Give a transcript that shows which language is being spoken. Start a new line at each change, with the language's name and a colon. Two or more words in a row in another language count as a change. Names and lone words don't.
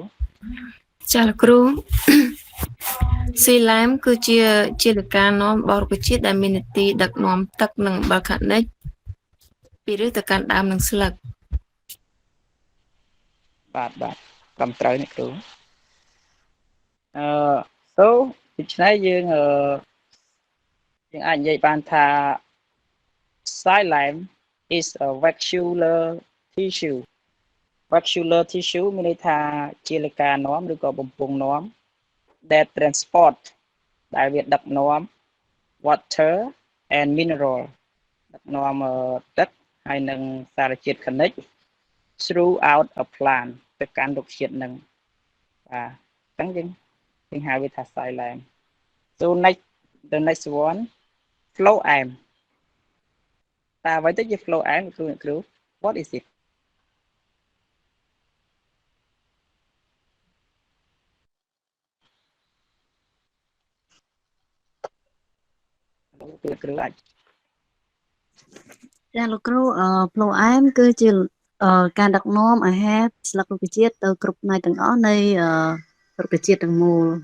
Khmer: ចាលោកគ្រូ ស៊ីឡែមគឺជាជាលការនាំបរិបជាតិដែលមាននីតិដឹកនាំទឹកនិងអំបិលខានិចពីឫសទៅកាន់ដើមនិងស្លឹក បាទត្រឹមត្រូវអ្នកគ្រូso ដូច្នេះយើងអាចនិយាយបានថា
English: xylem is a vascular tissue vascular
Khmer: tissue មានន័យថាជាលការនាំឬក៏បំពង់នាំ
English: that transport
Khmer: ដែលវាដឹកនាំ
English: water and mineral
Khmer: ដឹកនាំទឹកហើយ និងសារជាតិខនិច
English: throughout a plant
Khmer: ទៅកាន់រុក្ខជាតិនឹងបាទអញ្ចឹងយើងហៅវាថា xylem
English: so the next one phloem
Khmer: តើអ្វីទៅជា phloem គ្រូ
English: what is it
Khmer: គ្រូអាច ចាលោកគ្រូផ្លូវអែមគឺជាការដឹកនាំអាហារស្លឹករុក្ខជាតិទៅគ្រប់ផ្នែកទាំងអស់នៃរុក្ខជាតិទាំងមូល